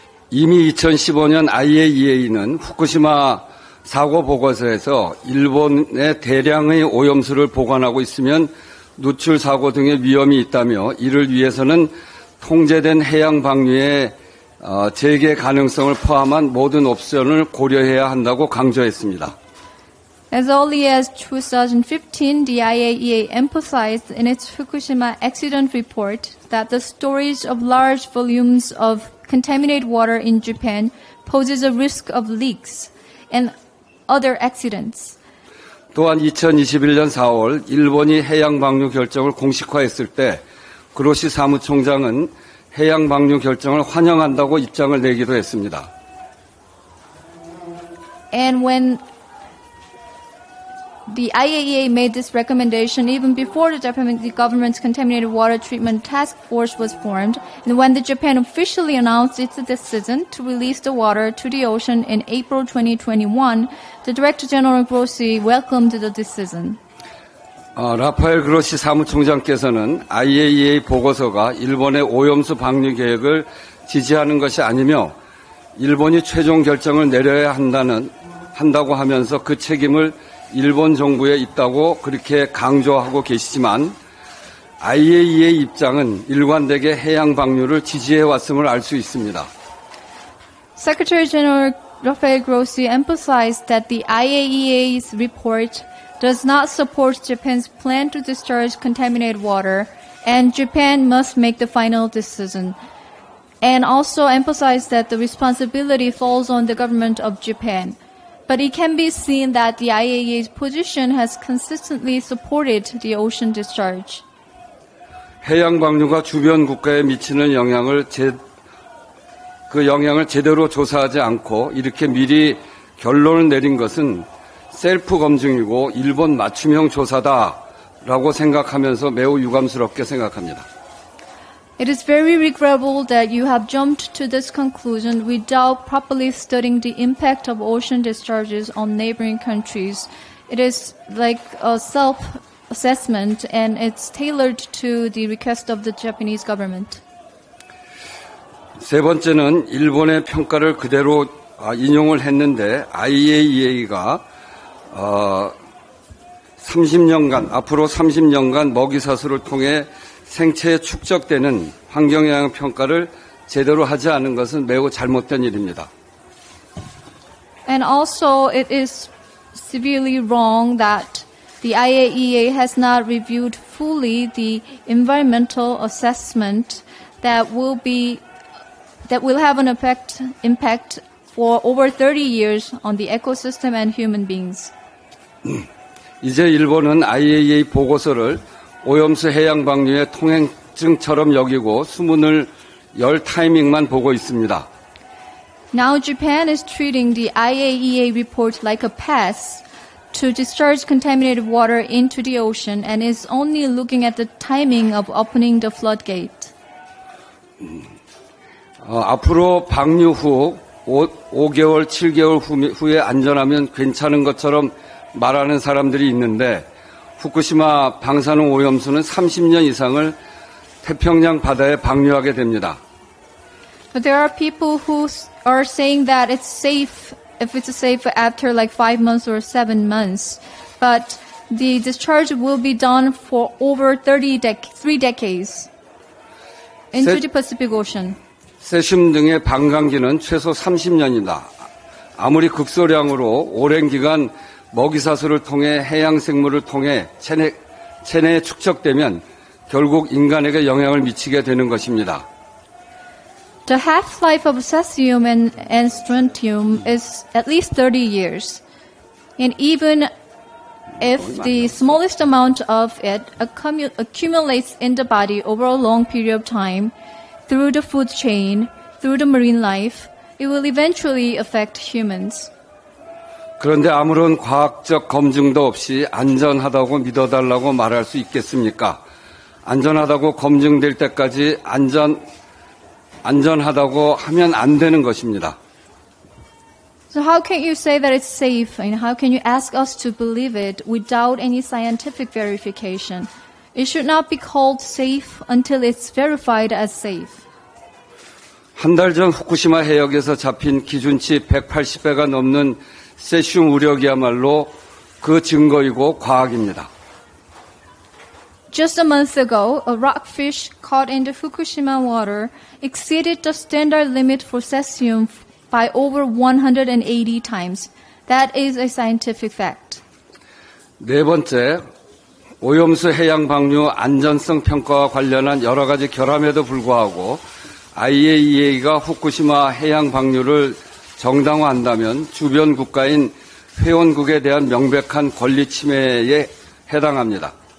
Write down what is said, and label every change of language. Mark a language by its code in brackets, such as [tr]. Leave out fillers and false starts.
[ko] 이미 2015년 IAEA는 후쿠시마 사고 보고서에서 일본의 대량의 오염수를 보관하고 있으면 누출 사고 등의 위험이 있다며 이를 위해서는 통제된 해양 방류의 재개 가능성을 포함한 모든 옵션을 고려해야 한다고 강조했습니다. [en] As early as 2015, the IAEA emphasized in its Fukushima accident report that the storage of large volumes of contaminated water in Japan poses a risk of leaks and other accidents. [ko] 또한 2021년 4월 일본이 해양 방류 결정을 공식화했을 때 그로시 사무총장은 해양 방류 결정을 환영한다고 입장을 내기도 했습니다. [en] And when the IAEA made this recommendation even before the Japanese government's contaminated water treatment task force was formed, and when the Japan officially announced its decision to release the water to the ocean in April 2021, the Director General Grossi welcomed the decision. [ko] 라파엘 그로시 사무총장께서는 IAEA 보고서가 일본의 오염수 방류 계획을 지지하는 것이 아니며 일본이 최종 결정을 내려야 한다고 하면서 그 책임을 일본 정부에 있다고 그렇게 강조하고 계시지만 IAEA 입장은 일관되게 해양 방류를 지지해 왔음을 알 수 있습니다. [en] Secretary General Rafael Grossi emphasized that the IAEA's report does not support Japan's plan to discharge contaminated water, and Japan must make the final decision. and also emphasized that the responsibility falls on the government of Japan. But it can be seen that the IAEA's position has consistently supported the ocean discharge. [ko] 해양 방류가 주변 국가에 미치는 그 영향을 제대로 조사하지 않고 이렇게 미리 결론을 내린 것은 셀프 검증이고 일본 맞춤형 조사다라고 생각하면서 매우 유감스럽게 생각합니다. [en] It is very regrettable that you have jumped to this conclusion without properly studying the impact of ocean discharges on neighboring countries. It is like a self-assessment and it's tailored to the request of the Japanese government. [ko] 세 번째는 일본의 평가를 그대로 인용을 했는데 IAEA가 30년간 앞으로 30년간 먹이사슬을 통해 생체에 축적되는 환경영향 평가를 제대로 하지 않은 것은 매우 잘못된 일입니다. [en] And also it is severely wrong that the IAEA has not reviewed fully the environmental assessment that will have an impact for over 30 years on the ecosystem and human beings. [ko] 이제 일본은 IAEA 보고서를 오염수 해양 방류의 통행증처럼 여기고 수문을 열 타이밍만 보고 있습니다. [en] Now Japan is treating the IAEA report like a pass to discharge contaminated water into the ocean and is only looking at the timing of opening the floodgate. [ko] 앞으로 방류 후 5개월, 7개월 후에 안전하면 괜찮은 것처럼 말하는 사람들이 있는데 후쿠시마 방사능 오염수는 30년 이상을 태평양 바다에 방류하게 됩니다. [en] But there are people who are saying that it's safe if it's safe after like 5 months or 7 months. But the discharge will be done for over 3 decades into the Pacific Ocean. [ko] 세슘 등의 방광기는 최소 30년이다. 아무리 극소량으로 오랜 기간 먹이사슬을 통해 해양 생물을 통해 체내에 축적되면 결국 인간에게 영향을 미치게 되는 것입니다. [en] The half-life of cesium and strontium is at least 30 years. And even if the smallest amount of it accumulates in the body over a long period of time, through the food chain, through the marine life, it will eventually affect humans. [ko] 그런데 아무런 과학적 검증도 없이 안전하다고 믿어달라고 말할 수 있겠습니까? 안전하다고 검증될 때까지 안전하다고 하면 안 되는 것입니다. [en] So how can you say that it's safe and how can you ask us to believe it without any scientific verification? It should not be called safe until it's verified as safe. [ko] 한 달 전 후쿠시마 해역에서 잡힌 기준치 180배가 넘는 세슘 우력이야말로 그 증거이고 과학입니다. [en] Just a month ago, a rockfish caught in the Fukushima water exceeded the standard limit for cesium by over 180 times. That is a scientific fact. [ko] 네 번째, 오염수 해양 방류 안전성 평가와 관련한 여러 가지 결함에도 불구하고 IAEA가 후쿠시마 해양 방류를 정당화한다면 주변 국가인 회원국에 대한 명백한 권리 침해에 해당합니다.